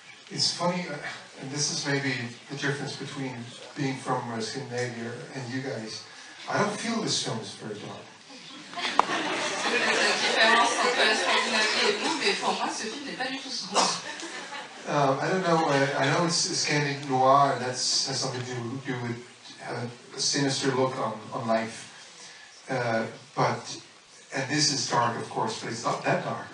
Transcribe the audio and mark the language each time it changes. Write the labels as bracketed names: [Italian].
[English] It's funny, and this is maybe the difference between being from Scandinavia and you guys. I don't feel this film is very dark. [French] La différence entre la Scandinavie et nous, mais pour moi, ce film n'est pas du tout sombre. [English] I don't know. I know it's Scandinavian noir, and that has something to do with a sinister look on life. And this is dark, of course, but it's not that dark.